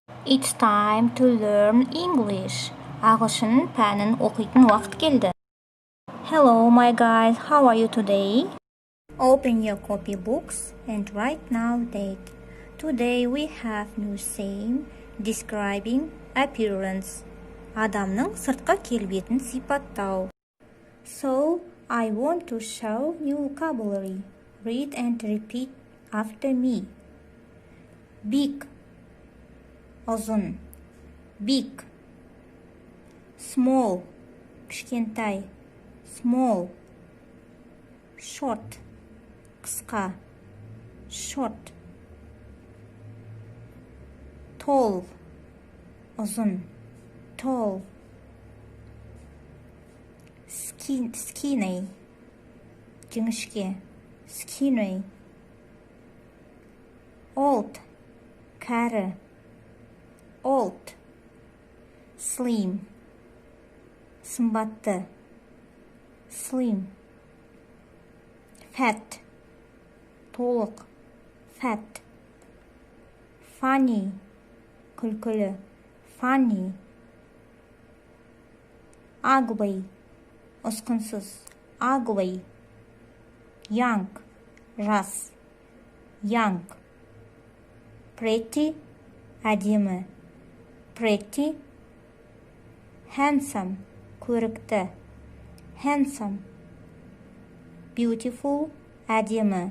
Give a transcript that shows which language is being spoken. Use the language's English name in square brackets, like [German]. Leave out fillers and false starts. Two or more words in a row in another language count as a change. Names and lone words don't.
[English] It's time to learn English. [Kazakh] Ағылшын пәнін оқитын уақыт келді. [English] Hello my guys, how are you today? Open your copybooks and write now date. Today we have new saying describing appearance. [Kazakh] Адамның сыртқы келбетін сипаттау. [English] So, I want to show new vocabulary. Read and repeat after me. Big, ұзын. Big. Small, кішкентай. Small. Short, қысқа. Short. Tall, ұзын. Tall. Skinny, жіңішке. Skinny. Old, [Kazakh] кәрі. [English] Old. Slim, сымбатты. Slim. Fat, толық. Fat. Funny, күлкілі. Funny. Ugly, ұсқынсыз. Ugly. Young, жас. Young. Pretty, әдемі. Pretty. Handsome, көрікті. Handsome. Beautiful, әдемі.